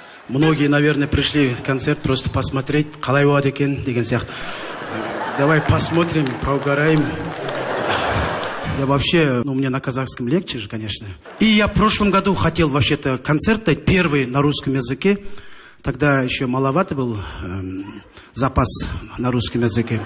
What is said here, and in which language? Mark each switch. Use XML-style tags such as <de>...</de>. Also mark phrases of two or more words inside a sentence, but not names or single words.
<ru>Многие, наверное, пришли в концерт просто посмотреть,</ru> <kk>қалай болады екен деген сияқты.</kk> <ru>Давай посмотрим, поугараем. Я вообще, у меня на казахском легче же, конечно. И я в прошлом году хотел вообще-то концерт дать, первый на русском языке. Тогда еще маловато был запас на русском языке.</ru>